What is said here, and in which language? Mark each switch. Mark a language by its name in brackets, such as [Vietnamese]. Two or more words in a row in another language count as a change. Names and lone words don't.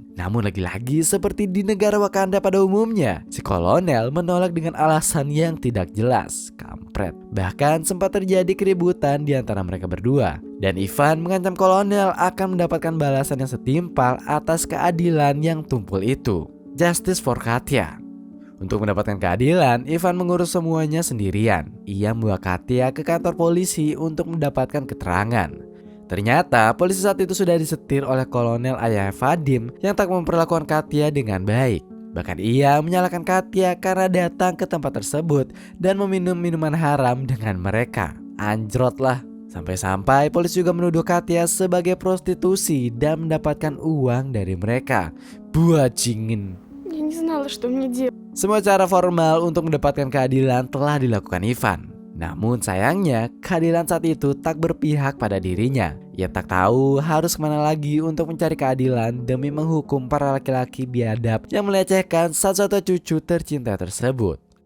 [Indonesian] Namun lagi-lagi seperti di negara Wakanda pada umumnya, si kolonel menolak dengan alasan yang tidak jelas. Kampret. Bahkan sempat terjadi keributan di antara mereka berdua. Dan Ivan mengancam kolonel akan mendapatkan balasan yang setimpal atas keadilan yang tumpul itu. [English] Justice for Katya. [Indonesian] Untuk mendapatkan keadilan, Ivan mengurus semuanya sendirian. Ia membawa Katya ke kantor polisi untuk mendapatkan keterangan. Ternyata polisi saat itu sudah disetir oleh kolonel ayah Vadim yang tak memperlakukan Katya dengan baik. Bahkan ia menyalahkan Katya karena datang ke tempat tersebut dan meminum minuman haram dengan mereka. Anjrot lah. Sampai-sampai polisi juga menuduh Katya sebagai prostitusi dan mendapatkan uang dari mereka. Buajingin. [Russian] Я не знала, что мне делать. [Indonesian] Semua cara formal untuk mendapatkan keadilan telah dilakukan Ivan. Namun sayangnya, keadilan saat itu tak berpihak pada dirinya. Ia tak tahu harus kemana lagi untuk mencari keadilan demi menghukum para laki-laki biadab yang melecehkan satu-satu cucu tercinta tersebut.